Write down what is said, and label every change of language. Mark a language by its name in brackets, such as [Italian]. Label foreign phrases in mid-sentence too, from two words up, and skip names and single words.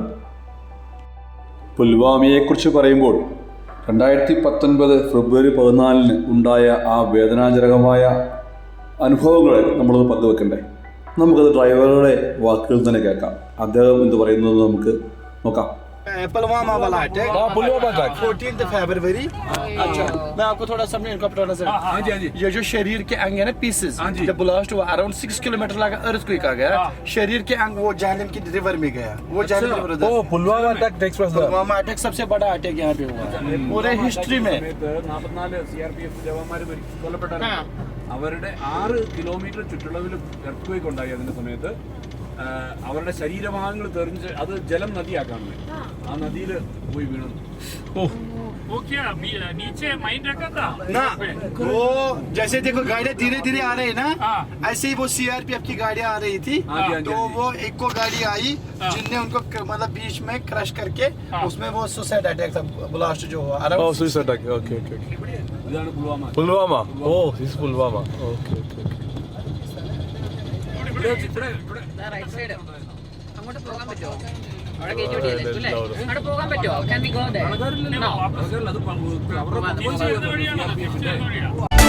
[Malayalam] പുൽവാമയെക്കുറിച്ച് പറയുമ്പോൾ 2019 ഫെബ്രുവരി 14 ഉണ്ടായ ആ വേദനാജനകമായ അനുഭവങ്ങളെ നമ്മളത് പങ്കുവെക്കണ്ടേ? നമുക്കത് ഡ്രൈവറുടെ വാക്കുകൾ തന്നെ കേൾക്കാം. അദ്ദേഹം എന്ത് പറയുന്നത് നമുക്ക് നോക്കാം. [Hindi] पुलवामा वाला अटैक, पुलवामा अटैक 14 फरवरी। अच्छा, मैं आपको थोड़ा समझाने का बताना चाहूँ। ये जो शरीर के अंग है ना, पीसेस, जब ब्लास्ट हुआ अराउंड 6 किलोमीटर लगा, अर्थक्वेक आ गया, शरीर के अंग वो जहलम की रिवर में गया, वो जहलम रिवर। [English] Pulwama attack takes place. [Hindi] पुलवामा अटैक सबसे बड़ा अटैक यहाँ पे हुआ पूरे हिस्ट्री में। [Malayalam] CRPF ജവാന്മാർ കൊല്ലപ്പെട്ട അവരുടെ 6 കിലോമീറ്റർ ചുറ്റളവിൽ എർത്ത് ക്വേക്ക് ഉണ്ടായി. അതിന്റെ സമയത്ത് അവരുടെ ശരീരഭാഗങ്ങൾ തെറിഞ്ഞ് അത് ജലം നദിയാക്കാണ്. ആ നദിയിൽ പോയി വീണു. [Hindi] वो क्या नीचे माइन रखा था ना वो जैसे देखो गाड़ियाँ धीरे धीरे आ रही है ना, हाँ। ऐसे ही वो सीआरपीएफ की गाड़ियाँ आ रही थी। हाँ जी, हाँ जी, तो हाँ जी। वो एक को गाड़ी आई जिनने उनको मतलब बीच में क्रश करके उसमें वो [English] suicide attack [Hindi] था, ब्लास्ट जो हुआ [English] Oh suicide attack. Okay okay okay. [Malayalam] ഇതാണ് പുൽവാമ. [English] Pulwama. Oh this Pulwama. Okay okay okay. right side [Malayalam] അങ്ങോട്ട് പോകാൻ പറ്റുമോ? അവിടെ ഗേറ്റ് വിടിയല്ലേ? അങ്ങോട്ട് പോകാൻ പറ്റുമോ? [English] Can we go there? No.